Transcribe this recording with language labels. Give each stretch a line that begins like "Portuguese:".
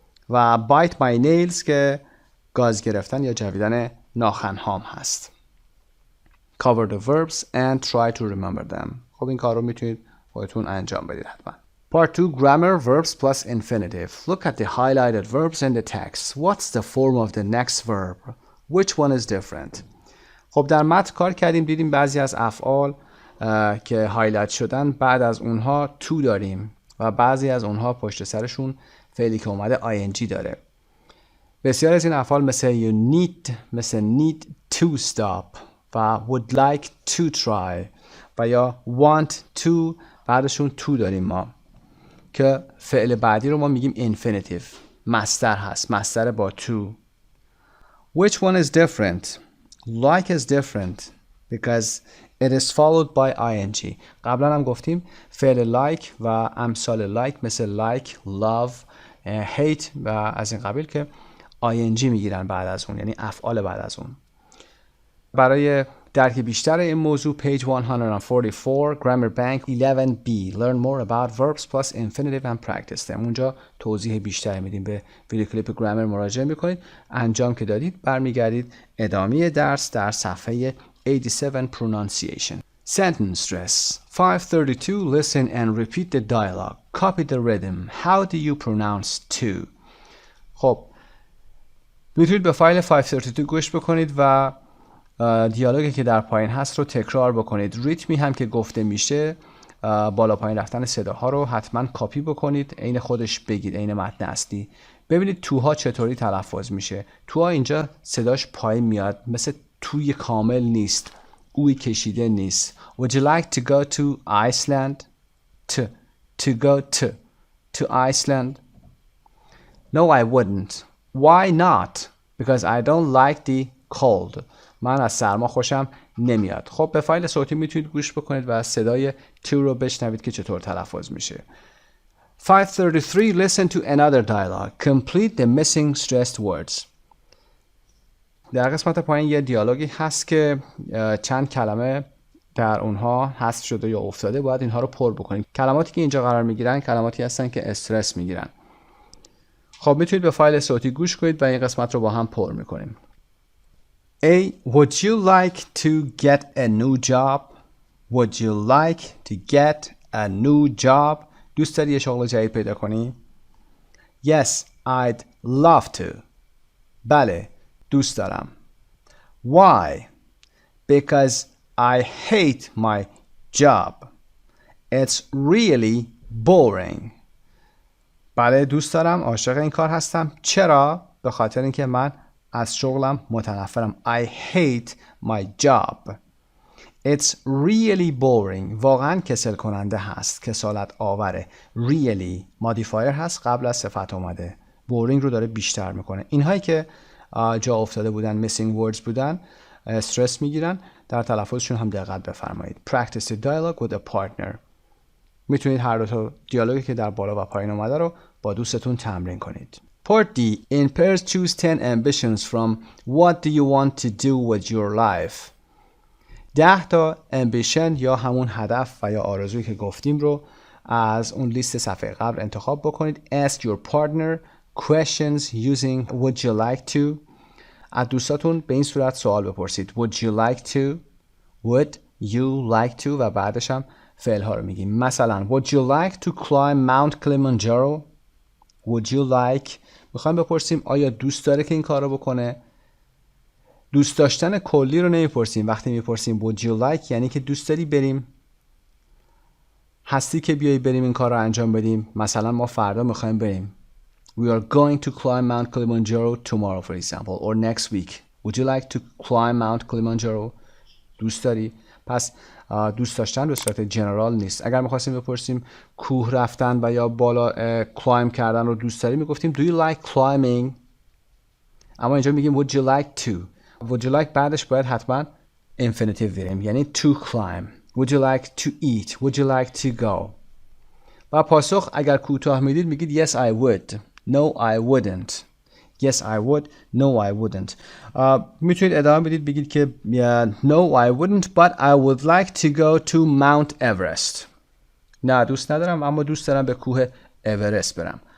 Persian: و
English: bite my nails
Persian: که گاز گرفتن یا جویدن ناخن هام هست.
English: Cover the verbs and try to remember them.
Persian: خب این کار رو میتونید خودتون انجام بدید حتما.
English: Part 2 Grammar Verbs plus Infinitive. Look at the highlighted verbs in the text. What's the form of the next verb? Which one is different?
Persian: خب در متن کار کردیم دیدیم بعضی از افعال که هایلایت شدن بعد از اونها to داریم و بعضی از اونها پشت سرشون فعلی که اومده ing داره. بسیاری از این افعال مثل
English: need to stop
Persian: و
English: would like to try
Persian: و یا want to بعدشون to داریم ما که فعل بعدی رو ما میگیم infinitive. مصدر هست. مصدر با to.
English: Which one is different? Like is different because it is followed by ing.
Persian: قبلا هم گفتیم فعل like و امثال like مثل like, love, hate و از این قبیل که ing میگیرن بعد از اون یعنی افعال بعد از اون. برای درک بیشتر این موضوع
English: page 144 Grammar Bank 11b Learn more about verbs plus infinitive and practice them.
Persian: اونجا توضیح بیشتری میدیم. به ویدیو کلیپ گرامر مراجعه میکنید. انجام که دادید برمیگردید ادامه درس در صفحه 87 Pronunciation.
English: Sentence stress 532 Listen and repeat the dialogue. Copy the rhythm. How do you pronounce to?
Persian: خب میتونید به فایل 532 گوش بکنید و دیالوگی که در پایین هست رو تکرار بکنید. ریتمی هم که گفته میشه بالا پایین رفتن صداها رو حتما کاپی بکنید. عین خودش بگید. عین متن اصلی. ببینید توها چطوری تلفظ میشه. توها اینجا صداش پایین میاد. مثل توی کامل نیست. اوی کشیده نیست.
English: Would you like to go to Iceland? To go to Iceland? No, I wouldn't. Why not? Because I don't like the cold.
Persian: من از سرما خوشم نمیاد. خب به فایل صوتی میتونید گوش بکنید و صدای to رو بشنوید که چطور تلفظ میشه.
English: 533 Listen to another dialogue. Complete the missing stressed words.
Persian: در قسمت پایین یه دیالوگی هست که چند کلمه در اونها حذف شده یا افتاده. باید اینها رو پر بکنید. کلماتی که اینجا قرار میگیرن کلماتی هستن که استرس میگیرن. خب میتونید به فایل صوتی گوش کنید و این قسمت رو با هم پر میکنیم.
English: A. Would you like to get a new job? Would you like to get a new job?
Persian: دوست داری یه شغل جدید پیدا کنی؟
English: Yes, I'd love to.
Persian: بله، دوست دارم.
English: Why? Because I hate my job. It's really boring.
Persian: بله، دوست دارم. عاشق این کار هستم. چرا؟ به خاطر اینکه من از شغلم متنفرم.
English: I hate my job. It's really boring.
Persian: واقعا کسل کننده هست. کسالت آوره. Really مودیفایر هست قبل از صفت اومده. boring رو داره بیشتر میکنه. اینهایی که جا افتاده بودن missing words بودن استرس میگیرن. در تلفظشون هم دقت بفرمایید.
English: Practice the dialogue with a partner.
Persian: میتونید هر دو تا دیالوگی که در بالا و پایین اومده رو با دوستتون تمرین کنید.
English: Part D. In pairs choose 10 ambitions from what do you want to do with your life.
Persian: 10 تا ambition یا همون هدف و یا آرزویی که گفتیم رو از اون لیست صفحه قبل انتخاب بکنید.
English: Ask your partner questions using would you like to.
Persian: از دوستاتون به این صورت سوال بپرسید.
English: Would you like to? Would you like to
Persian: و بعدش هم فعل ها رو میگیم.
English: مثلا Would you like to climb Mount Kilimanjaro? Would you like
Persian: میخوایم بپرسیم آیا دوست داره که این کار رو بکنه؟ دوست داشتن کلی رو نمیپرسیم. وقتی میپرسیم Would you like یعنی که دوست داری بریم هستی که بیایی بریم این کار رو انجام بدیم. مثلا ما فردا میخوایم بریم.
English: We are going to climb Mount Kilimanjaro tomorrow for example or next week. Would you like to climb Mount Kilimanjaro?
Persian: دوست داری؟ پس دوست داشتن به صورت جنرال نیست. اگر میخواستیم بپرسیم کوه رفتن و یا بالا کلایم کردن رو دوست داری میگفتیم
English: do you like climbing.
Persian: اما اینجا میگیم
English: would you like to.
Persian: would you like بعدش باید حتما infinitive بریم، یعنی to climb.
English: would you like to eat. would you like to go.
Persian: و پاسخ اگر کوتاه میدید میگید
English: yes I would. no I wouldn't. yes I would. no I wouldn't.
Persian: میتونید ادامه بدید بگید که
English: no I wouldn't but I would like to go to Mount Everest.
Persian: نه دوست ندارم اما دوست دارم به کوه اورست برم.